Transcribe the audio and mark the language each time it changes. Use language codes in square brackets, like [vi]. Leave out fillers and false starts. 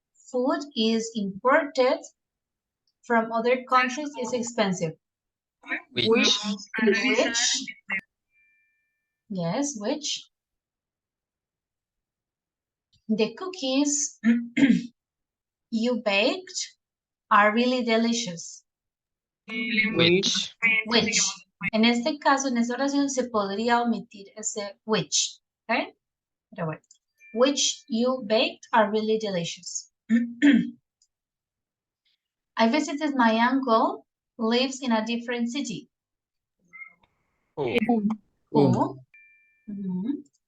[en] Food is imported from other countries, is expensive. Which? Which? Yes, which? The cookies you baked are really delicious. Which? Which. [es] En este caso, en esta oración se podría omitir ese which. ¿Okay? Pero bueno. [en] Which you baked are really delicious. I visited my uncle, lives in a different city. Who? Who? Mhm.